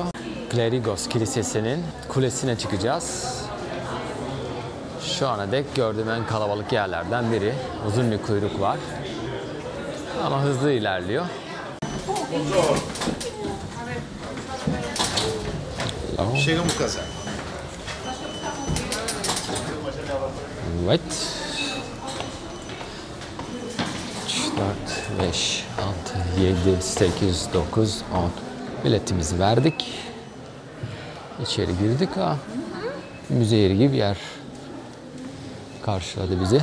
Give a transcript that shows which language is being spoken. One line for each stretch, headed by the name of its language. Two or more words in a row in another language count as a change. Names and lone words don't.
Turkish: Klerigos Kilisesi'nin kulesine çıkacağız. Şu ana dek gördüğüm en kalabalık yerlerden biri. Uzun bir kuyruk var. Ama hızlı ilerliyor.
Portuguese: Chega um casal.
Turkish: Evet. 3, 4, 5, 6, 7, 8, 9, 10. Biletimizi verdik. İçeri girdik. Müze yeri gibi bir yer karşıladı bizi.